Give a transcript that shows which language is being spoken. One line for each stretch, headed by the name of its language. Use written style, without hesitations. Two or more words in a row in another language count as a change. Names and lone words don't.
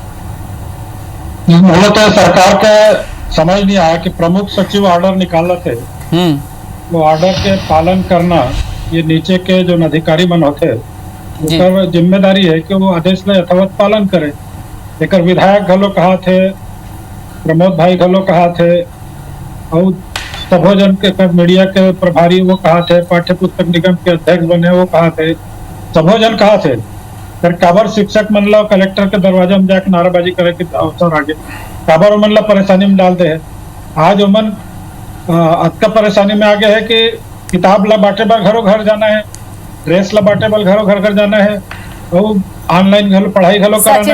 Chhattisgarhi: मूलतः सरकार के समझ नहीं आया कि प्रमुख सचिव ऑर्डर निकाला थे, वो ऑर्डर के पालन करना ये नीचे के जो अधिकारी मन होते उनका जिम्मेदारी है कि वो आदेश ले यथावत पालन करे। एक विधायक घलो कहा थे, प्रमोद भाई घलो कहा थे, और सभोजन के मीडिया के प्रभारी वो कहा थे, पाठ्य पुस्तक निगम के अध्यक्ष बने वो कहा थे, सभोजन कहा थे। फिर काबर शिक्षक मन ला कलेक्टर के दरवाजा में जाकर नाराबाजी करे के अवसर आगे काबर मन ला परेशानी में डालते हैं। आज उमन अतका परेशानी में आगे है कि किताब ला बांटे बार घरों घर जाना है, ड्रेस ला बांटे बार घरों घर घर जाना है, और ऑनलाइन घलो पढ़ाई घलो कराना है।